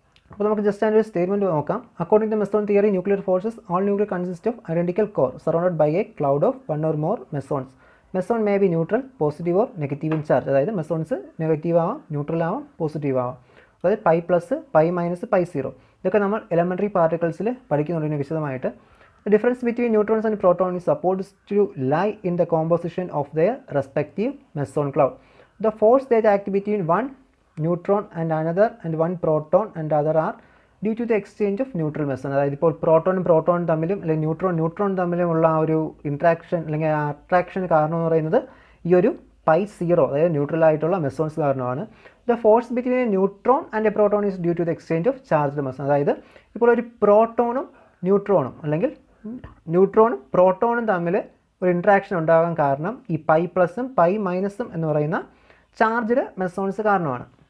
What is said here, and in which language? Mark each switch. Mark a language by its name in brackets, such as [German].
[Malayalam] അപ്പോൾ നമുക്ക് ജസ്റ്റ് അതിൻ്റെ ഒരു സ്റ്റേറ്റ്മെൻറ്റ് നോക്കാം. [English] According to meson theory, nuclear forces all nuclear consist of identical core surrounded by a cloud of 1 or more mesons. Meson may be neutral, positive or negative in charge. [Malayalam] അതായത് mesons negative ആവാം, neutral ആവാം, positive ആവാം. അതായത് pi plus, pi minus, pi 0. ഇതൊക്കെ നമ്മൾ elementary പാർട്ടിക്കിൾസിൽ പഠിക്കുന്നുണ്ട് വിശദമായിട്ട്. [English] The difference between neutrons and protons is supposed to lie in the composition of their respective meson cloud. The force that acts between one neutron and another and one proton and other are due to the exchange of neutral meson. [Malayalam] അതായത് ഇപ്പോൾ പ്രോട്ടോണും തമ്മിലും അല്ലെങ്കിൽ neutron തമ്മിലുമുള്ള ആ ഒരു interaction അല്ലെങ്കിൽ attraction കാരണം എന്ന് പറയുന്നത് ഈ ഒരു പൈ 0 അതായത് ന്യൂട്രൽ ആയിട്ടുള്ള മെസോൺസ് കാരണമാണ്. [English] The force between a neutron and a proton is due to the exchange of charged meson. [Malayalam] അതായത് ഇപ്പോൾ ഒരു പ്രോട്ടോണും ന്യൂട്രോണും അല്ലെങ്കിൽ ന്യൂട്രോണും പ്രോട്ടോണും തമ്മിൽ ഒരു ഇൻട്രാക്ഷൻ ഉണ്ടാകാൻ കാരണം ഈ പൈ പ്ലസും പൈ മൈനസും എന്ന് പറയുന്ന ചാർജ്ഡ് മെസോൺസ് കാരണമാണ്.